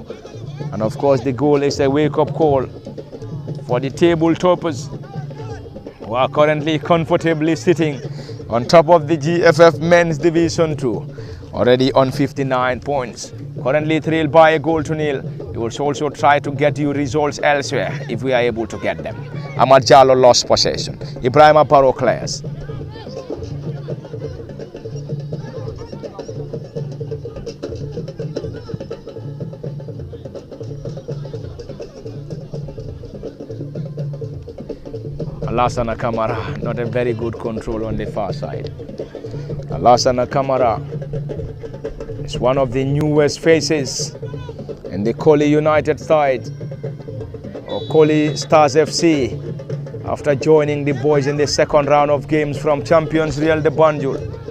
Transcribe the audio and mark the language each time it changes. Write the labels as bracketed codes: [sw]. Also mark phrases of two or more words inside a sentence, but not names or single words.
[en] And of course the goal is a wake-up call for the table toppers, who are currently comfortably sitting on top of the GFF Men's Division 2, already on 59 points. Currently trailed by a goal to nil. We will also try to get you results elsewhere if we are able to get them. Ahmad Jallow lost possession. Ibrahima Barrow clears. Alassana Kamara, not a very good control on the far side. Alassana Kamara is one of the newest faces in the Colley United side, or Colley Stars FC, after joining the boys in the second round of games from champions Real de Banjul.